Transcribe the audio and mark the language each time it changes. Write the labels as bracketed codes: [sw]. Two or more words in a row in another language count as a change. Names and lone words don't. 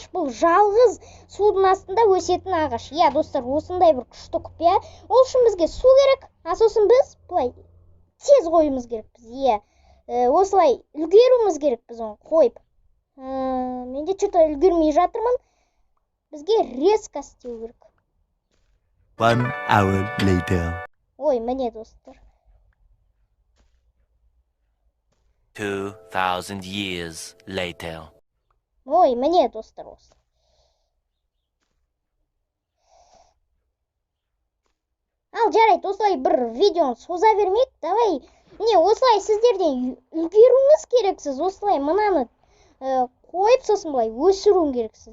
[kk] Бұл жалғыз судың астында өсетін ағаш. Достар, осындай бір күшті құпия. Ол үшін бізге су керек. Сосын біз бұлай тез қойымыз керек біз. Осылай үлгеруіміз керек біз оны қойып. Менде что-то үлгермей жатырмын. Бізге резко істеу керек. [en] 1 hour later. [kk] Міне достар. [en] 2000 years later. [kk] Міне достар осы. Ал жарайды, осылай бір видеоны соза бермейік. Давай, осылай сіздерден үлгеруіңіз керексіз. Осылай мынаны қойып, сосын бұлай өсіруің керексіз.